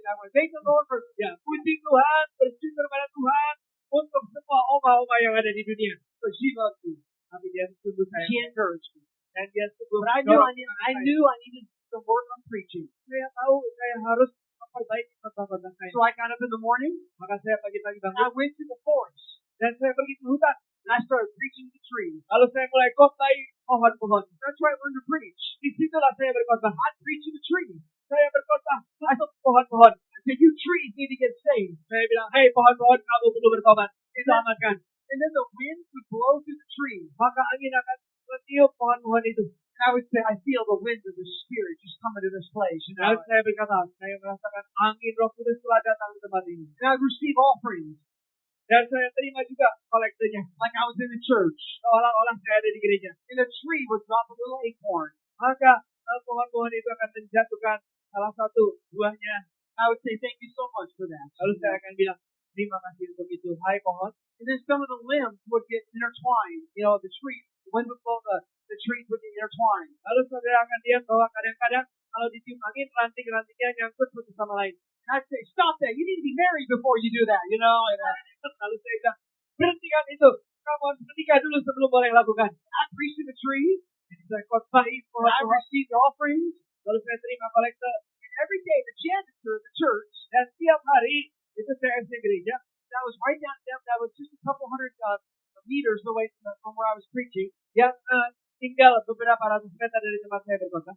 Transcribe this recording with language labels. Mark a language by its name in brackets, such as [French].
[English] Thank the Lord for, [Indonesian] ya, puji Tuhan, bersyukur pada Tuhan untuk semua oma-oma yang ada di dunia. [English] But she loved me. [Indonesian] Tapi dia sungguh [English] She [Indonesian] sayang. [English] encouraged me. [Indonesian] Dan dia sungguh [English] But I knew [Indonesian] mendorong [English] I needed to work on preaching. [Indonesian] Saya tahu saya harus memperbaiki khotbah-khotbah saya. [English] So I got up in the morning. [Indonesian] Maka saya pagi-pagi [English] And [Indonesian] bangun [English] I went to the forest. [Indonesian] dan saya pergi ke hutan. [English] And I started preaching to trees. [Indonesian] Lalu saya mulai khotbah pohon-pohon. [English] That's where I learned to preach. [Indonesian] Di situlah saya berkhotbah. [English] I preach to the trees. [Indonesian] Saya berkhotbah untuk pohon-pohon. [English] I said, you trees need to get saved. [Indonesian] Saya bilang, hei pohon-pohon, kamu perlu bertobat. Diselamatkan. [English] And then the wind would blow through the trees. [Indonesian] Maka angin akan meniup pohon-pohon itu. [English] And I would say, I feel the wind of the Spirit just coming to this place. [Indonesian] Dan saya berkata, saya merasakan angin Roh Kudus telah datang ke tempat ini. [English] And I would receive offerings [Indonesian] Dan saya terima juga kolektenya. [English] like I was in the church. [Indonesian] Seolah-olah saya ada di gereja. [English] And the tree would drop a little acorn. [Indonesian] Maka pohon-pohon itu akan menjatuhkan salah satu buahnya. [English] I would say thank you so much for that. [Indonesian] Lalu saya akan bilang, terima kasih untuk itu. Hai pohon. [English] And then some of the limbs would get intertwined. You know, the tree, the wind would blow, the trees would get intertwined. [Indonesian] Lalu saudara akan lihat bahwa kadang-kadang kalau ditiup angin, ranting-rantingnya nyangkut satu sama lain. [English] And I'd say, stop that. You need to be married before you do that, you know. And [Indonesian] Lalu saya bilang, berhentikan itu. Kamu harus menikah dulu sebelum boleh lakukan. [English] I preached to the trees. [Indonesian] Jadi saya khotbahi [English] And [Indonesian] pohon [English] I [Indonesian] pohon. [English] received offerings. [Indonesian] Lalu saya terima kolektor. [English] And every day, the janitor of the church, [Indonesian] Dan tiap hari itu saya SD gereja. [English] that was right down, that was just a couple hundred meters away from where I was preaching, Yang tinggal beberapa ratus meter dari tempat saya berkhotbah.